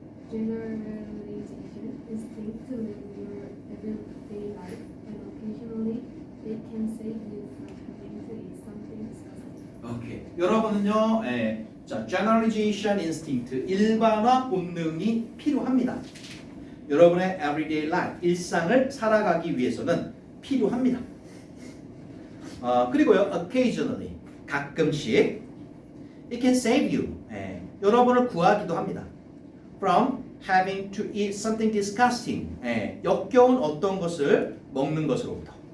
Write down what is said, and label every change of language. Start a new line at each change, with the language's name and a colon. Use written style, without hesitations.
English: Generalization instinct to live your everyday life, and occasionally it can save you from having to eat something disgusting.
Korean: 오케이. 여러분은요, 자,
English: generalization instinct,
Korean: 일반화 본능이 필요합니다. 여러분의
English: everyday life,
Korean: 일상을 살아가기 위해서는 필요합니다. 그리고요, occasionally, 가끔씩,
English: it can save you,
Korean: 여러분을 구하기도 합니다.
English: From having to eat something disgusting,
Korean: 역겨운 어떤 것을 먹는 것으로부터.